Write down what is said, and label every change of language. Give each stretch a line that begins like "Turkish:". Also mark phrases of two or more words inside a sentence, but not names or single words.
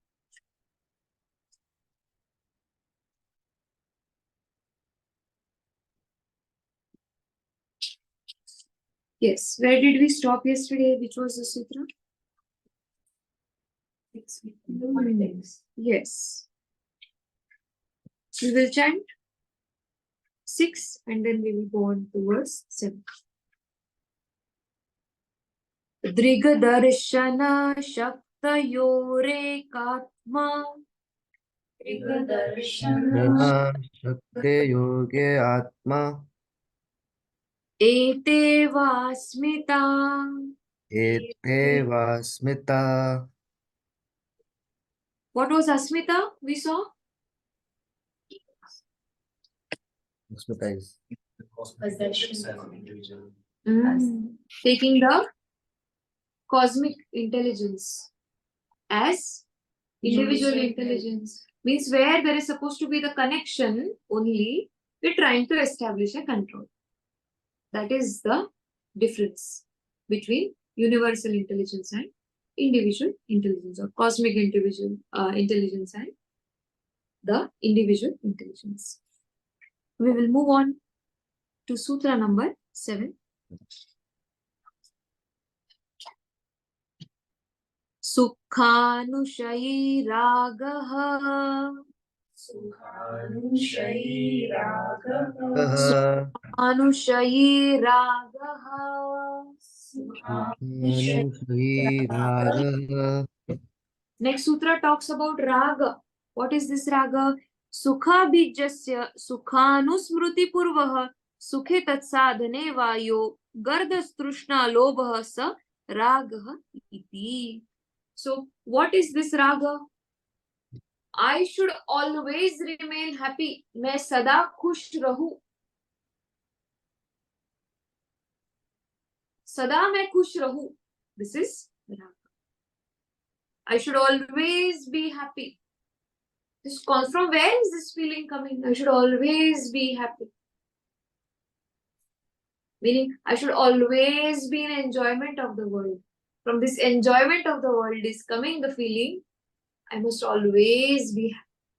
English: Yes, where did we stop yesterday? Which was the sutra? Yes. We will chant 6 and then we will go on to verse 7.
Sanskrit: दृग्दर्शन शक्त्योरेकात्म शक्ते योगे आत्मा एते वास्मिता. एते वास्मिता.
English: What was Asmita we saw? Asmita is Taking the cosmic intelligence as individual intelligence. Means where there is supposed to be the connection only, we're trying to establish a control. That is the difference between universal intelligence and individual intelligence, or cosmic individual intelligence and the individual intelligence. We will move on to sutra number 7.
Sanskrit: सुखानुशयी रागः. सुखानुशयी रागः. सुखानुशयी रागः.
English: Next sutra talks about raga. What is this raga?
Sanskrit: सुख बीजस्य सुखानुस्मृति पूर्वः सुखे तत्साधने वायो गर्दस्तृष्णा लोभ स रागः इति.
English: So what is this raga? I should always remain happy.
Hindi: मैं सदा खुश रहूं. सदा मैं खुश रहूं.
English: This is raga. I should always be happy. This comes from where is this feeling coming? I should always be happy. Meaning, I should always be in enjoyment of the world. From this enjoyment of the world is coming the feeling, I must always be happy.